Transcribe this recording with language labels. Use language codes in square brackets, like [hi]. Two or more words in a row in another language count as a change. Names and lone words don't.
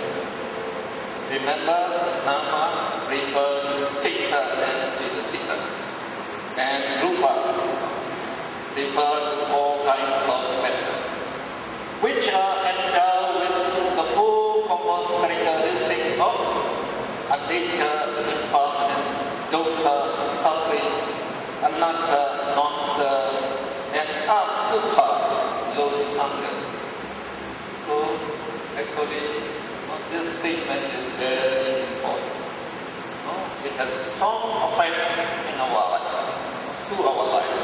[en] Remember, nama refers to Chitta and Vitasita, and rupa refers to all kinds of matter, which are endowed with the full common characteristics of anicca, impermanence, dukkha, suffering, anatta, non-self, and asukha, lotus hunger. So, actually, this statement is very important. It has a strong effect in our life, to our life.